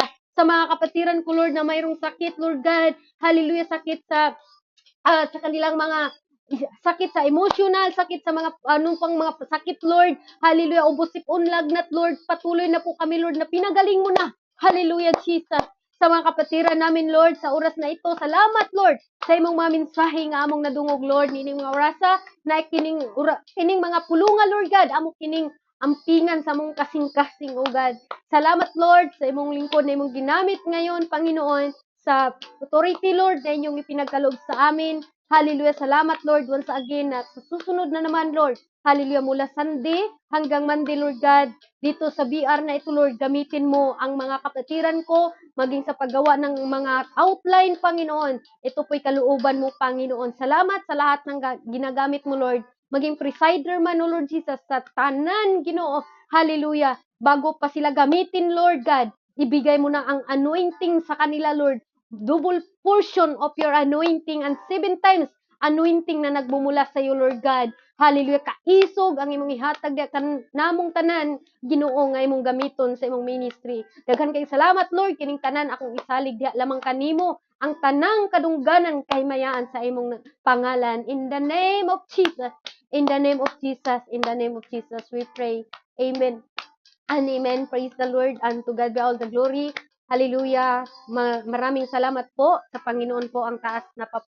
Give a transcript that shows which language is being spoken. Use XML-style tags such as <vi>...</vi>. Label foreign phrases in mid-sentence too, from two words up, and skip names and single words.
<tl>Sa mga kapatiran ko, Lord, na mayroong sakit,</tl> <en>Lord God,</en> <tl>hallelujah, sakit sa kanilang mga sakit sa emotional, sakit sa mga anong pang mga sakit, Lord. Hallelujah. Ubos-sipon lagnat, Lord. Patuloy na po kami, Lord, na pinagaling mo na. Hallelujah, Jesus. Sa mga kapatiran namin, Lord, sa oras na ito. Salamat, Lord,</tl> <ceb>sa imong mga mensahe nga among nadungog, Lord. Nining mga orasa na kining mga pulunga,</ceb> <en>Lord God.</en> <ceb>Amo kining ampingan sa mong kasing-kasing,</ceb> <en>O God.</en> <tl>Salamat, Lord, sa imong lingkod na imong ginamit ngayon, Panginoon, sa authority, Lord, na inyong ipinagkaloob sa amin. Hallelujah. Salamat, Lord, once again. At sa susunod na naman, Lord, hallelujah, mula Sunday hanggang Monday,</tl> <en>Lord God,</en> <tl>dito sa BR na ito, Lord, gamitin mo ang mga kapatiran ko, maging sa paggawa ng mga outline, Panginoon. Ito po'y kalooban mo, Panginoon. Salamat sa lahat ng ginagamit mo, Lord.</tl> <ceb>Maging presider man,</ceb> <en>O Lord Jesus,</en> <ceb>sa tanan, Ginoo. Hallelujah.</ceb> <tl>Bago pa sila gamitin,</tl> <en>Lord God,</en> <tl>ibigay mo na ang anointing sa kanila, Lord.</tl> <en>Double portion of your anointing and 7 times anointing</en> <tl>na nagmumula sa iyo,</tl> <en>Lord God. Hallelujah.</en> <ceb>Kaisog ang imong ihatag kan namong tanan, Ginoo, nga imong gamiton sa imong ministry. Daghan kay salamat, Lord, kining tanan akong isalig diha lamang kanimo ang tanang kadungganan kay mayaan sa imong pangalan.</ceb> <en>In the name of Jesus. In the name of Jesus. In the name of Jesus we pray. Amen. And amen. Praise the Lord. And to God be all the glory. Hallelujah.</en> <tl>Maraming salamat po sa Panginoon po ang taas na</tl>